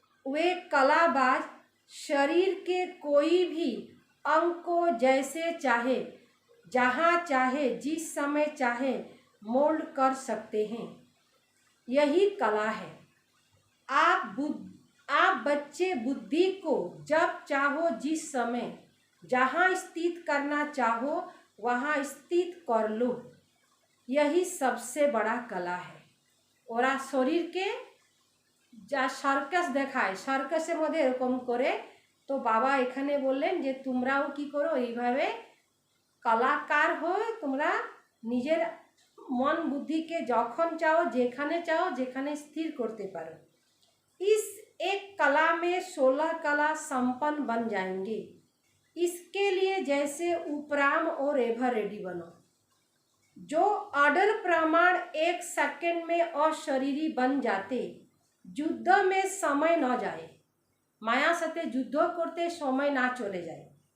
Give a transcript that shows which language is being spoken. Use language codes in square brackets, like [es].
[hi] वे कलाबाज शरीर के कोई भी अंग को जैसे चाहे, जहाँ चाहे, जिस समय चाहे मोल्ड कर सकते हैं। यही कला है। आप बच्चे बुद्धि को जब चाहो, जिस समय, जहाँ स्थित करना चाहो वहाँ स्थित कर लो। यही सबसे बड़ा कला है। [bn] ওরা শরীরকে যা সার্কাস দেখায়, সার্কাসের মধ্যে এরকম করে, তো বাবা এখানে বললেন যে তোমরাও কি করো, এইভাবে কলাকার হয়ে তোমরা নিজের মন বুদ্ধিকে যখন চাও, যেখানে স্থির করতে পারো। [hi] इस एक कला में 16 कला संपन्न बन जाएंगे। इसके लिए जैसे उपराम और एवर रेडी बनो। जो ऑर्डर प्रमाण 1 सेकंड में अशरीरी बन जाते, युद्ध में समय न जाए, माया साथे युद्ध करते समय ना चले जाए।